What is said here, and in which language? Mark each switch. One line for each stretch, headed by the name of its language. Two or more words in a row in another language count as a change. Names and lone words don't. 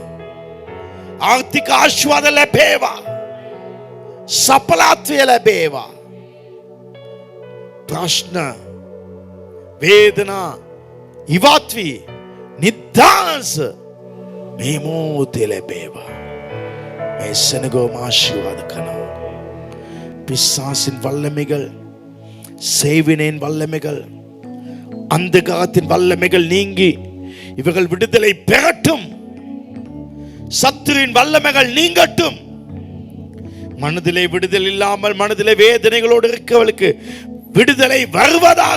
Sinhala: ආර්ථික ආශිර්වාද ලැබේවා. සඵලත්වය ලැබේවා. ප්‍රශ්න වේදනා ඉවත් වී නිදාස මේ මොහොතේ ලැබේවා. මේ සෙනගෝම ආශිර්වාද කරනවා.
Tamil: பிசாசின் வல்லமைகள், செய்வினையின் வல்லமைகள், அந்தகாரத்தின் வல்லமைகள் நீங்கி இவர்கள் விடுதலை பெறட்டும். சத்துருவின் வல்லமைகள் நீங்கட்டும். மனதிலே விடுதலை இல்லாமல் மனதிலே வேதனைகளோடு இருக்கவளுக்கு விடுதலை வருவதாக.